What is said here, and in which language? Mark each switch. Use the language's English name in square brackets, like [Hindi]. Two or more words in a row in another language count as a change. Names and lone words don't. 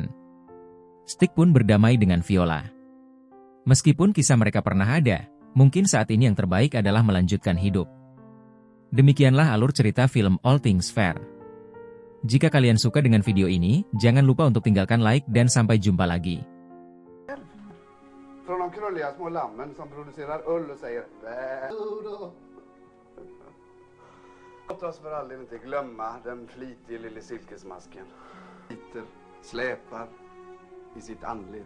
[Indonesian] Stig pun berdamai dengan Viola. Meskipun kisah mereka pernah ada, mungkin saat ini yang terbaik adalah melanjutkan hidup. Demikianlah alur cerita film All Things Fair. Jika kalian suka dengan video ini, jangan lupa untuk tinggalkan like dan sampai jumpa lagi. [Swedish] Från de krulliga små lammen som producerar ull och säger bä. Låt oss för all del inte glömma den flitige lille silkesmasken. Sliter, släpar i sitt anlete.